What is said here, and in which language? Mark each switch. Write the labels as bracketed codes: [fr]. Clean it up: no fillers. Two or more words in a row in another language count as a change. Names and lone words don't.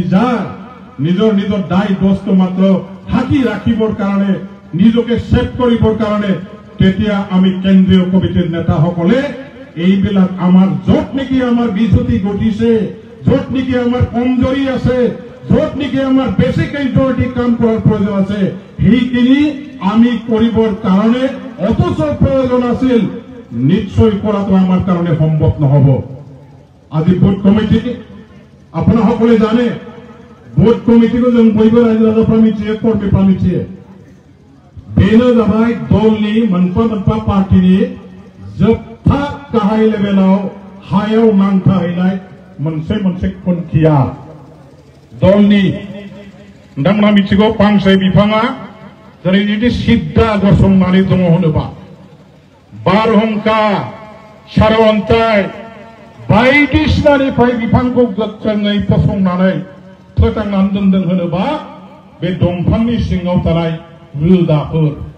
[as] যায় নিজৰ নিজৰ দায় দোষটো মাত্ৰ ঢাকি ৰাখিবৰ কাৰণে নিজকে ছেভ কৰিবৰ কাৰণে তেতিয়া আমি কেন্দ্ৰীয় কমিটিৰ নেতাসকলে এইবিলাক আমাৰ য'ত নেকি আমাৰ বিজুতি ঘটিছে, য'ত নেকি আমাৰ কমজোৰি আছে, য'ত নেকি আমাৰ বেছি কেন্দ্ৰীয় কাম কৰাৰ প্ৰয়োজন আছে সেইখিনি আমি কৰিবৰ কাৰণে অথচ প্ৰয়োজন আছিল নিশ্চয় কৰাটো আমাৰ কাৰণে সম্ভৱ নহ'ব। আজি বুথ কমিটি আপোনাসকলে জানে [en] booth committee [brx] को जों बयबो रायजो मिथियो कर्मीफ्रा मिथियो बेनो जाबाय दलनि मोनफा मोनफा पार्टीनि जोबथा गाहाय लेभेलाव हायाव नांथाहैनाय मोनसे मोनसे खुन्थिया दलनि नोंथांमोना मिथिगौ फांसे बिफाङा जेरै जुदि सिद्दा गसंनानै दङ होनोबा बारहुंखा सारअन्थाइ बायदिसिनानिफ्राय बिफांखौ गोख्रोङै फसंनानै फोथांनानै दोनदों होनोबा बे दंफांनि सिङाव थानाय रोदाफोर